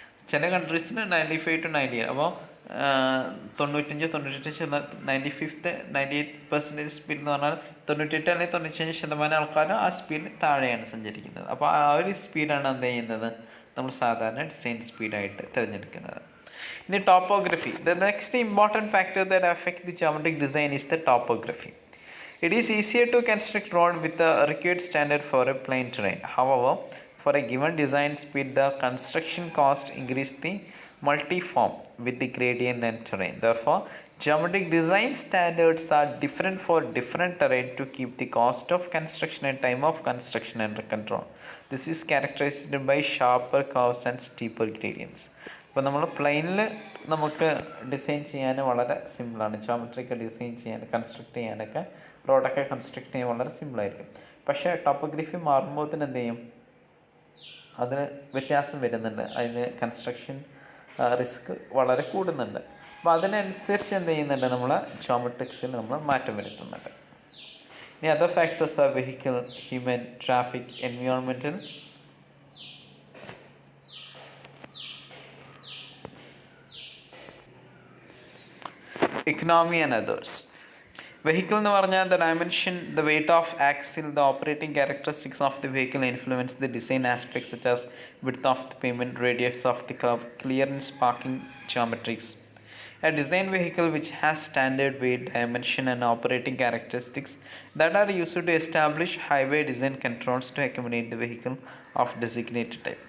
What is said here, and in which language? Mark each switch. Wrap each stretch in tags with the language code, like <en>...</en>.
<ml>ചില കൺട്രീസിന് 95 to 98. അപ്പോൾ 98% speed എന്ന് പറഞ്ഞാൽ 98 അല്ലെങ്കിൽ 95% ആൾക്കാരും ആ സ്പീഡിന് താഴെയാണ് സഞ്ചരിക്കുന്നത്. അപ്പോൾ ആ ഒരു സ്പീഡാണ് എന്ത് ചെയ്യുന്നത്, നമ്മൾ സാധാരണ ഡിസൈൻ സ്പീഡായിട്ട് തിരഞ്ഞെടുക്കുന്നത്. ഇനി topography.</ml> <en>The next important factor that affect the geometric design is the topography. It is easier to construct road with the required standard for a plain terrain. However, for a given design speed, the construction cost increase the multiform with the gradient and terrain. Therefore, geometric design standards are different for different terrain to keep the cost of construction and time of construction under control. This is characterized by sharper curves and steeper gradients.</en> <ml>അപ്പോൾ നമ്മൾ പ്ലെയിനിൽ നമുക്ക് design ചെയ്യാൻ വളരെ സിമ്പിളാണ്. ജോമെട്രിക്ക് design ചെയ്യാൻ, construct ചെയ്യാനൊക്കെ, റോഡൊക്കെ കൺസ്ട്രക്ട് ചെയ്യാൻ വളരെ സിമ്പിളായിരിക്കും. പക്ഷേ ടോപ്പോഗ്രഫി മാറുമ്പോഴത്തേന് എന്ത് ചെയ്യും, അതിന് വ്യത്യാസം വരുന്നുണ്ട്. അതിന് കൺസ്ട്രക്ഷൻ റിസ്ക് വളരെ കൂടുന്നുണ്ട്. അപ്പോൾ അതിനനുസരിച്ച് എന്ത് ചെയ്യുന്നുണ്ട്, നമ്മൾ ജോമെട്രിക്സിൽ നമ്മൾ മാറ്റം വരുത്തുന്നുണ്ട്. ഇനി</ml> <en>Other factors are vehicle, human, traffic, environmental, economy and others. Vehicle</en> <ml>എന്ന് പറഞ്ഞാൽ</ml> <en>the dimension, the weight of axle, the operating characteristics of the vehicle influence the design aspects such as width of the pavement, radius of the curve, clearance, parking geometries. A design vehicle which has standard weight, dimension and operating characteristics that are used to establish highway design controls to accommodate the vehicle of designated type.</en>